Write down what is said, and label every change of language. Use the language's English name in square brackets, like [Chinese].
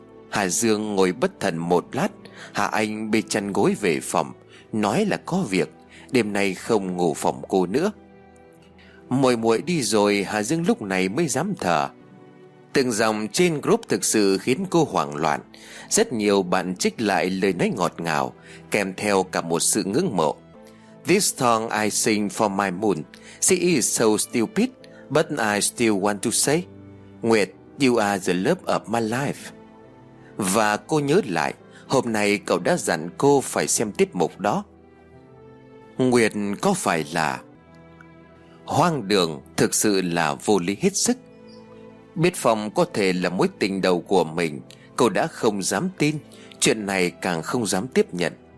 [Vietnamese] Hà Dương ngồi bất thần một lát, Hà Anh bê chăn gối về phòng, nói là có việc, đêm nay không ngủ phòng cô nữa. Muội muội đi rồi, Hà Dương lúc này mới dám thở. Từng dòng trên group thực sự khiến cô hoảng loạn. Rất nhiều bạn trích lại lời nói ngọt ngào, kèm theo cả một sự ngưỡng mộ. [English] This song I sing for my moon, she is so stupid, but I still want to say, Nguyệt, you are the love of my life. [Vietnamese] Và cô nhớ lại, hôm nay cậu đã dặn cô phải xem tiết mục đó. Nguyệt có phải là hoang đường, thực sự là vô lý hết sức. Biết Phong có thể là mối tình đầu của mình, cô đã không dám tin, chuyện này càng không dám tiếp nhận.